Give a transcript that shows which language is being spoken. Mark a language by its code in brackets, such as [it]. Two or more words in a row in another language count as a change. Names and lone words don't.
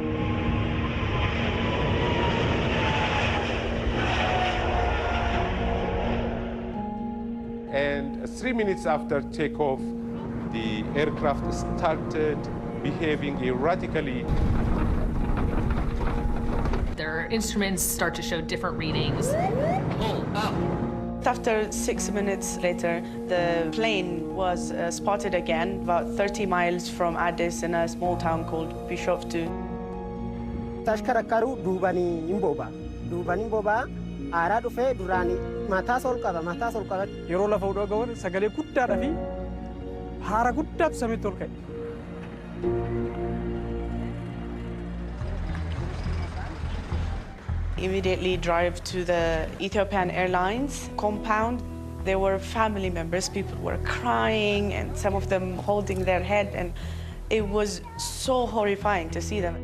[en] And 3 minutes after takeoff, the aircraft started behaving erratically. Their instruments start to show different readings. After 6 minutes later, the plane was spotted again about 30 miles from Addis in a small town called Bishoftu. ተሽከረከሩ ዱበኒ ይምቦባ አራ ዱፌ ዱራኒ ማታስ ኦልቀበ [om] yeroo lafa udhaa ga'uun sagalee guddaadhaa fi haara guddaatu samiitti ol ka'e. [en] Immediately drive to the Ethiopian Airlines compound. There were family members, people were crying and some of them holding their head, and it was so horrifying to see them.